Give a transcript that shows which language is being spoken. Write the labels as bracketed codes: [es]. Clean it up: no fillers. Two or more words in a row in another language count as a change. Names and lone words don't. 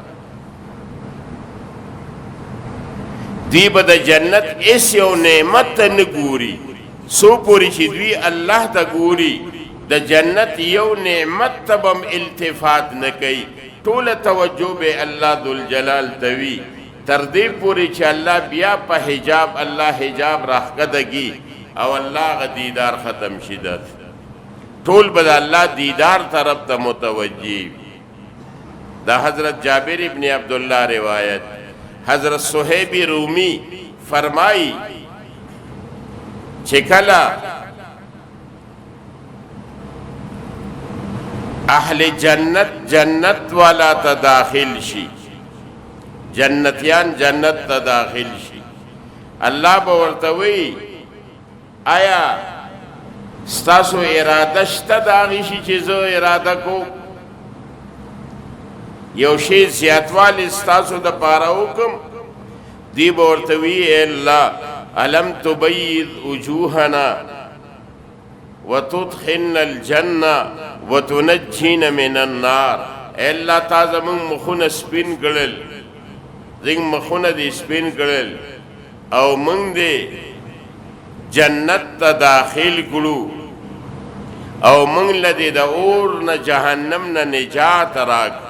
[ps] دوی به د جنت ایس یو نعمت ته نه ګوري، څو پورې چې دوی الله ته ګوري د جنت یو نعمت ته به التفات نه کوي، ټوله توجه به الله ذوالجلال ته وي، تر دې پورې چې الله بیا په حجاب الله حجاب راښکته کي او الله غ دیدار ختم شي، ټول به د الله دیدار طرف ته متوجه. دا حضرت جابر ابن عبداللہ روایت. حضرت صہیب رومی فرمائی چې کله اهل جنت جنت والا ته داخل شي، جنتیان جنت ته داخل شي، الله به ورته وی آیا ستاسو اراده شته د هغې شي چې زه اراده کوم، یو شی زیاتوالی ستاسو د پاره وکم؟ دی به ورته وي [ar] ای الله الم تبیض وجوهنا وتدخلنا الجنه وتنجینا من النار. [ps] ای الله تا زمونږ مخونه سپین کړل، زمونږ مخونه دې سپین کړل او موږ دې جنت ته داخل کړو او موږ له دې د اور نه جهنم نه نجات راکړو.